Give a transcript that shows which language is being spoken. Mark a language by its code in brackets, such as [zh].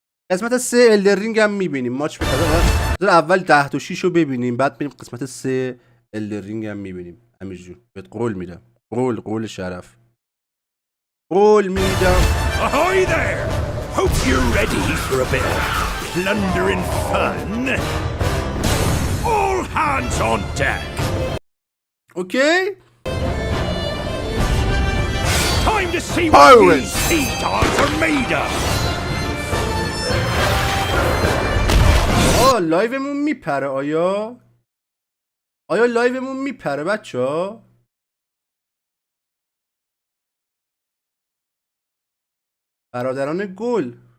[fa] قسمت 3 الدرینگ هم میبینیم. ماچ بذار اول 10-2-6 رو ببینیم بعد بریم قسمت 3 الدرینگ هم میبینیم. امیرجون بهت قول میدم، قول شرف، قول میدم. [en] Ahoy there! Hope you're ready for a bit of plundering fun. All hands on deck. [fa] اوکی. [en] Time to see what these sea dogs are made of. [fa] لایومون میپره آیا لایومون میپره بچه؟ برادران گل